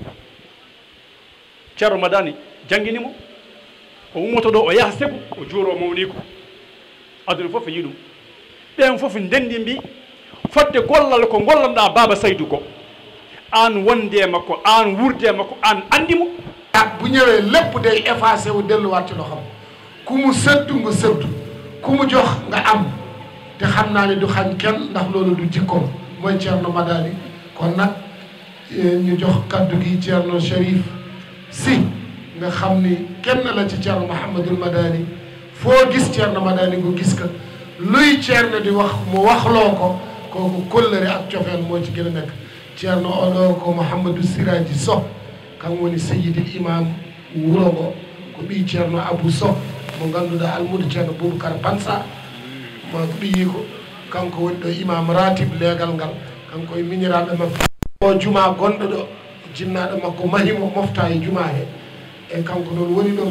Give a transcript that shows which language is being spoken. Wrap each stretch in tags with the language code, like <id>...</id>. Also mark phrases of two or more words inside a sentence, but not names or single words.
<ff>ceerno Madani jangguinimo o ummoto ɗo o yaha Ségu o juuro mawni ko aduna fof yi ɗum ɓen fof ndendi mbi fodde gollal ko gollanɗa Baba Saydou ko an wonde makko an wurde makko an andimo</ff> <wo>bu ñëwee lépp day effacé wu delluwaat ci loxam ku mu sëddu nga sëddu ku mu jox nga am te xam naa ne du xañ kenn ndax loolu du jikkoom mooy Thierno Madani kon nag ñu jox kaddu gi Thierno Chérif Sy nga xam ni kenn la ci Thierno Mouhamadoul Madani foo gis Thierno Madani nga gis ka luy Thierno di wax mu waxloo ko kooku kóllëre ak cofeel moo ci gën a nekk Thierno</wo> <ff>oɗo ko Mouhamadou Siraji Sow kan woni seyidil imam wuro ngo ko ɓi Thierno Abou Sow mo ngannduɗaa almudo Thierno Boubacar Bansa mo ɓiyi ko kanko woni ɗo imam ratib leegal ngal kanko e miñiraaɓe makko o juma gonɗo ɗo jinnaaɗo makko mahimo mofta e juma he e kanko noon woni ɗo</ff>